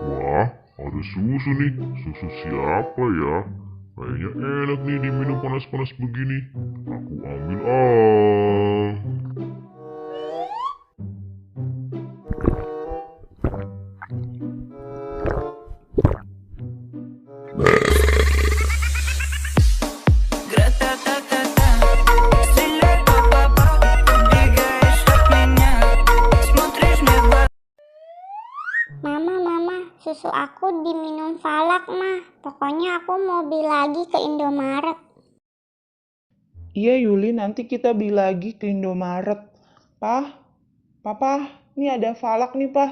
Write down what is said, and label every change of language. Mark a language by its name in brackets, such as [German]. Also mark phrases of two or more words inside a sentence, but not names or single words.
[Indonesian] Wah, ada susu nih. Susu siapa ya? Kayaknya enak nih diminum panas-panas begini. Aku ambil ah. [Russian] Гра-та-та-та-та, стреляй, па-па-па, убегаешь от меня, смотришь мне в глаза. [Indonesian] Mama, susu aku diminum Falak, mah. Pokoknya aku mau beli lagi ke Indomaret. Iya Yuli, nanti kita beli lagi ke Indomaret. Papa, ini ada Falak nih, Pah.